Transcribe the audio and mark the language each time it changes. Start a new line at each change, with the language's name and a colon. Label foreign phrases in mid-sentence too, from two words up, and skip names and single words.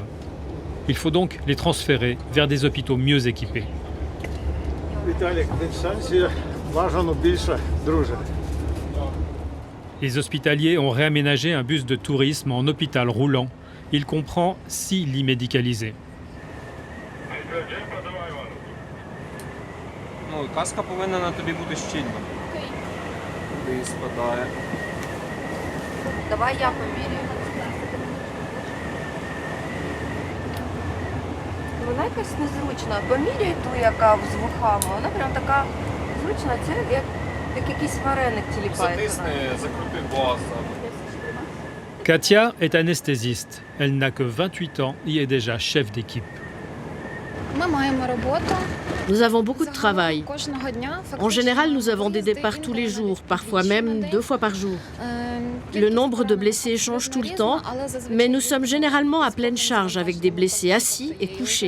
French: Il faut donc les transférer vers des hôpitaux mieux équipés. Les hospitaliers ont réaménagé un bus de tourisme en hôpital roulant. Il comprend 6 lits médicalisés.
Ukrainian: Каска повинна на тобі бути щільна. Куди спадає. Давай я поміряю. Вона якась незручна. Поміряй ту, яка з вухами. Вона прям така зручна. Це як якийсь вареник тіліпає. Затисни, закрути боса.
French: Katia est anesthésiste. Elle n'a que 28 ans et est déjà chef d'équipe. Nous avons beaucoup de travail. En général, nous avons des départs tous les jours, parfois même 2 fois par jour. Le nombre de blessés change tout le temps, mais nous sommes généralement à pleine charge avec des blessés assis et couchés.